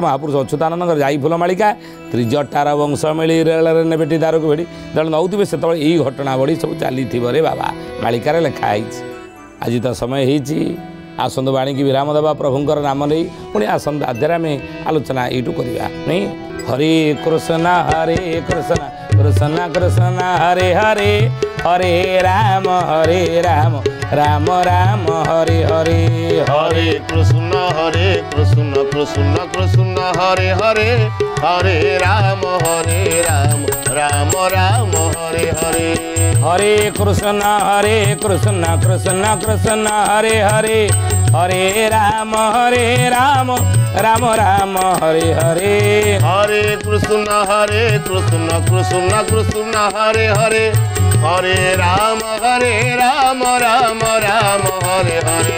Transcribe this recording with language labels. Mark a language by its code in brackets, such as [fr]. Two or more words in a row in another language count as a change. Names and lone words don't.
[or] ମହାପୁରୁଷ ଅଚ୍ୟୁତାନନ୍ଦଙ୍କର ଯାଇଫୁଲ ମାଳିକା ତ୍ରିଜଟାର ବଂଶ ମିଳି ରେଳରେ ନେବେଟି ଦାରକୁ ଭେଡ଼ି ଯେତେବେଳେ ନେଉଥିବେ ସେତେବେଳେ ଏଇ ଘଟଣାବଳୀ ସବୁ ଚାଲିଥିବ ରେ ବାବା ମାଳିକାରେ ଲେଖା ହେଇଛି ଆଜି ତ ସମୟ ହେଇଛି ଆସନ୍ତୁ ବାଣୀକି ବିରାମ ଦେବା ପ୍ରଭୁଙ୍କର ନାମ ନେଇ ପୁଣି ଆସନ୍ତା ଅଧ୍ୟାୟରେ ଆମେ ଆଲୋଚନା ଏଇଠୁ କରିବା ନାଇଁ ହରେ କୃଷ୍ଣ କୃଷ୍ଣ କୃଷ୍ଣ ହରେ ହରେ ହରେ ରାମ ରାମ ରାମ ହରେ ହରେ ହରେ କୃଷ୍ଣ କୃଷ୍ଣ କୃଷ୍ଣ ହରେ ହରେ ହରେ ରାମ ରାମ ରାମ ହରେ ହରେ हरे कृष्ण कृष्ण कृष्ण हरे हरे हरे राम राम राम हरे हरे हरे कृष्ण कृष्ण कृष्ण हरे हरे हरे राम राम राम हरे हरे